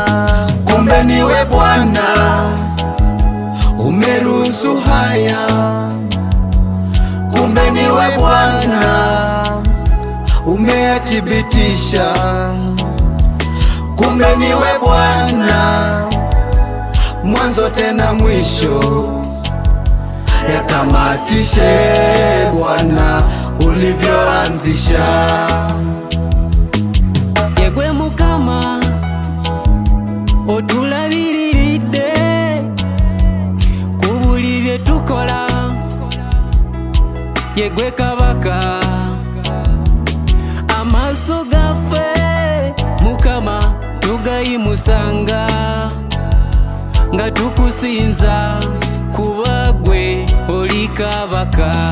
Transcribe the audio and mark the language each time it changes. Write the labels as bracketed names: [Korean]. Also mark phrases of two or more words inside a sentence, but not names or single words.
[Swahili] Kumbe niwe Bwana umeruhusu haya, kumbe niwe Bwana umeyathibitisha, kumbe niwe Bwana mwanzo tena mwisho, yatamatishe Bwana ulivyoanzisha. [Ganda] Yegwe Mukama otulabiriridde ku buli bye tukola, yegwe Kabaka amaaso gaffe Mukama tugayimusanga nga tukusinza kuba gwe oli Kabaka.